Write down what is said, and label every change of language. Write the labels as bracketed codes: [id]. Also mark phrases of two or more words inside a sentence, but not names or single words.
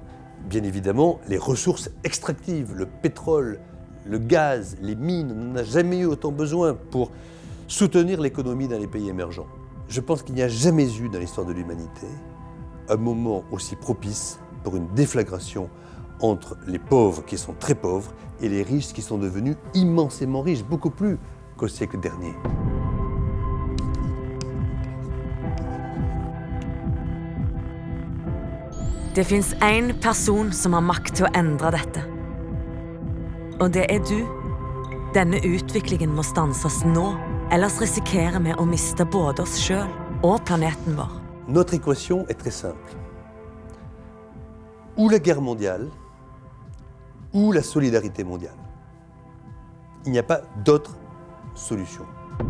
[fr] Bien évidemment, les ressources extractives, le pétrole, le gaz, les mines, on n'a jamais eu autant besoin pour soutenir l'économie dans les pays émergents. Je pense qu'il n'y a jamais eu dans l'histoire de l'humanité un moment aussi propice pour une déflagration entre les pauvres qui sont très pauvres et les riches qui sont devenus immensément riches, beaucoup plus qu'au siècle dernier. [no] Det finns en person som har makt til å endre dette. Og det er du. Denne utviklingen må stanses nå, ellers risikerer vi å miste både oss selv og planeten vår. [fr] Notre équation est très simple. Ou la guerre mondiale, ou la solidarité mondiale. Il n'y a pas d'autre solution.